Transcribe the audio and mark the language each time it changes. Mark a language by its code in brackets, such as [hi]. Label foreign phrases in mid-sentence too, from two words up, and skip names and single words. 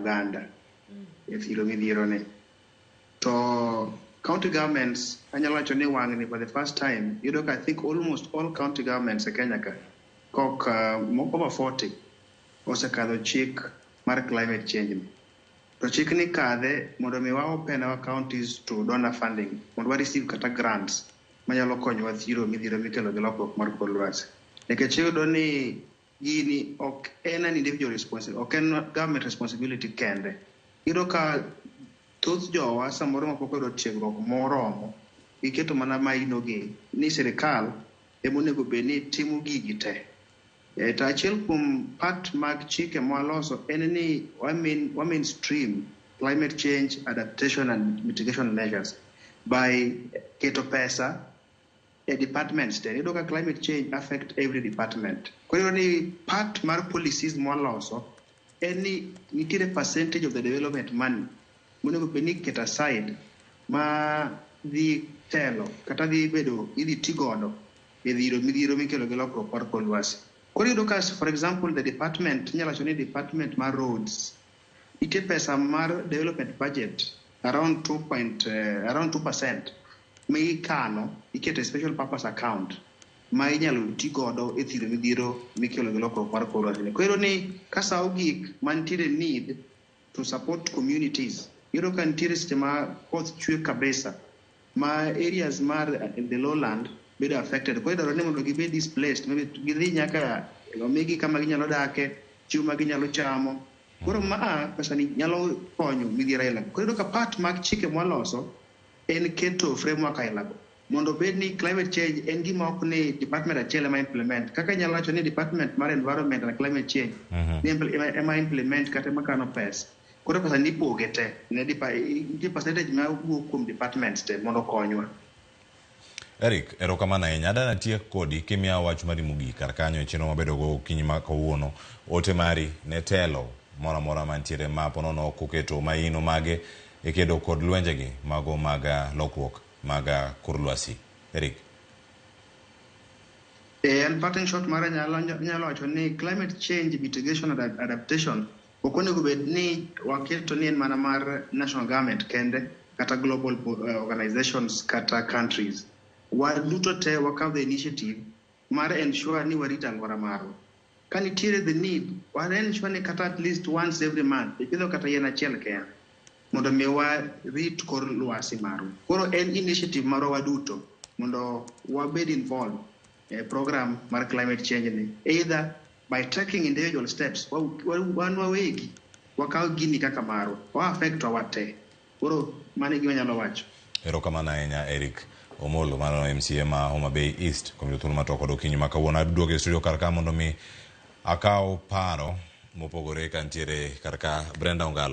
[luo] oganda e thiro midhiero ne. [en] To county governments, [luo] anyalo wacho ni wang'ni [en] for the first time, I think almost all county governments [luo] e Kenya ka, kok [en] over 40, [luo] osekadho chik mar [en] climate change. [luo] To chik ni kadhe mondo mi wa [en] open our counties to donor funding, [luo] mondo wa receive kata grants manyalo konyowa thiro midhiero mikelo gi lokruok mar kor lwasi. Nikech iyudo ni gini ok en [en] an individual responsibility, [luo] ok en [en] government responsibility [luo] kende. Iyudo ka thoth jowa samoro mapok oyudo tiegruok moromo, iketo mana mainogi ni sirikal emonego bed ni timo gigi te. To achiel kuom part mag chike mwaloso en ni wa [en] mainstream climate change adaptation and mitigation measures by [luo] keto pesa e departments te. Iyudo ka [en] climate change affect every department. [luo] Koro ni part mar policies mwaloso en ni nitiere [en] percentage of the development money [luo] monego bed ni keto aside ma dhi telo kata dhi bedo idhi tigodo e dhiro midhiero mikelo gi lokruok mar kor lwasi. Koro iyudo ka, [en] for example, the department, [luo] inyalo wacho ni department mar roads, nitie pesa mar [en] development budget around 2% [luo] ma ikano, iketo [en] special purpose account [luo] ma inyalo ti godo e thiro midhiero mikelo gi lokruok mar kor lwasi. Koro ni kasa ogik mantiere [en] need to support communities, [luo] iyudo ka nitiere seche ma koth chwe kabisa ma areas mar [en] the lowland [luo] bedo affected. Koro idwaro ni mondo gibed displaced, maybe gidhi nyaka omigi kama ginyalo dake, chiemo ma ginyalo chamo. Koro pesa ni nyalo konyo midhiero ailago. Koro iyudo ka part mag chike mwaloso en keto framework ailago mondo bed ni [en] climate change [luo] en gima ok ni department achiel ema implement. Kaka inyalo wacho ni department mar [en] environment and climate change [luo] ema implement kata ema kano pesa. Koro pesa ni ipoge te, nitie percentage ma wuok kuom departments te mondo konywa. Eric, erokamano ahinya. Adwa natiek kodi kimiya wach mari mogik kar kanyo e chenro mabedo go okinyi ma kawuono. Ote mari ne telo moro amora mantiere ma ponono koketo maino mage e kedo kod lwenjegi mago maga lokruok maga kor lwasi. Eric. [en] And pattern shot [luo] mara nyalo wacho ni [en] climate change mitigation and adaptation [luo] ok onego bed ni waketo ni en mana mar [en] national government [luo] kende kata [en] global organizations [luo] kata countries. Waduto te wakaw [en] the initiative [luo] mar ensure ni warito alwora marwa. Ka nitiere [en] the need, [luo] war ensure ni kata [en] at least once every month [luo] ipidho kata yien achiel kende mondo mi warit kor lwasi marwa. Koro en initiative marwa waduto mondo wabed involved e program mar [en] climate change [luo] ni, [en] either by taking individual steps [luo] wan wawegi wakaw gini kaka marwa, wa affect wate. Koro mane gima nyalo wacho. Erokamano ahinya Eric Omolo mano MCA ma Homa Bay East kom thuolo matoko do kinyi makawuono. Aduogo e studio karka mondo mi akaw paro mopogore kantiere karka Brenda Ongalo.